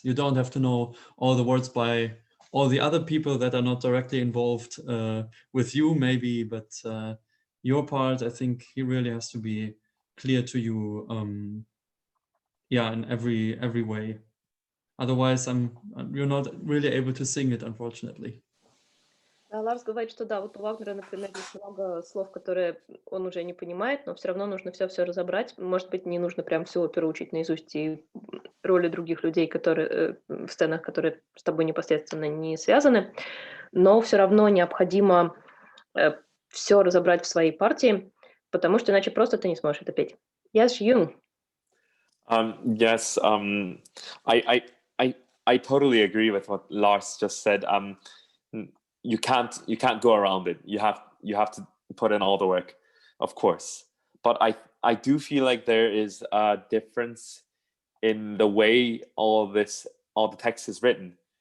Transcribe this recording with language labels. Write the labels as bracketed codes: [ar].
[en] You don't have to know all the words by all the other people that are not directly involved with you maybe, but your part, I think he really has to be clear to you, in every way. Otherwise, you're not really able to sing it, unfortunately. [ru] Ларс говорит, что да, вот у Вагнера, например, есть много слов, которые он уже не понимает, но все равно нужно все разобрать. Может быть, не нужно прям всю оперу учить наизусть и роли других людей, которые в сценах, которые с тобой непосредственно не связаны, но все равно необходимо все разобрать в своей партии, потому что иначе просто ты не сможешь это петь. [en] Yes, Jeeyoung. Yes, I totally agree with what Lars just said. You can't go around it. You have to put in all the work, of course. But I do feel like there is a difference in the way all the text is written.